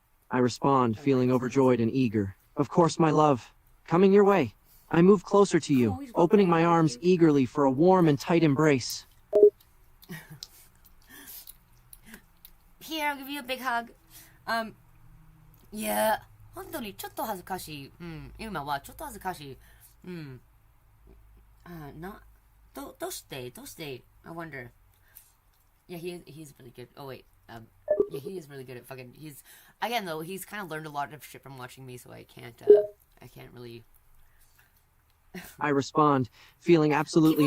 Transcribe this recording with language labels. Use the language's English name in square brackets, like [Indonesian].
[English] I respond, feeling overjoyed and eager. Of course, my love. Coming your way. I move closer to you, opening my arms eagerly for a warm and tight embrace. Here, I'll give you a big hug. Yeah. [Japanese] 本当にちょっと恥ずかしい。今はちょっと恥ずかしい。どうして [English] I wonder. Yeah, he's really good. Oh, wait. Yeah, he is really good at fucking... Again, though, he's kind of learned a lot of shit from watching me, so I can't really... I respond, feeling absolutely